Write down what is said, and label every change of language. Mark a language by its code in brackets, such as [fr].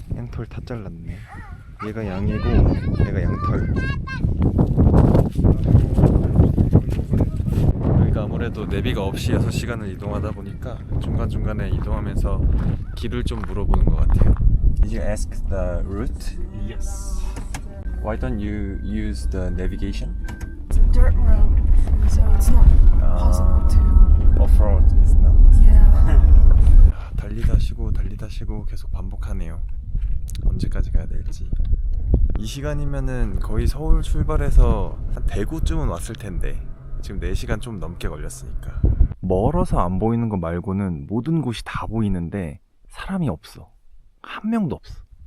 [ko] 털 다 잘랐네. 얘가 양이고 얘가 양털. 여기가 아무래도 내비가 없이 6시간을 이동하다 보니까 중간중간에 이동하면서 길을 좀 물어보는 것 같아요. [en] Did you ask the route? Yes. Why don't you use the navigation? It's a dirt road, so it's not possible to. Off-road is not. Yeah. [ko] 달리다 쉬고 계속 반복하네요. 언제까지 가야 될지. 이 시간이면은 거의 서울 출발해서 한 대구쯤은 왔을 텐데 지금 4시간 좀 넘게 걸렸으니까. 멀어서 안 보이는 거 말고는 모든 곳이 다 보이는데 사람이 없어. 한 명도 없어.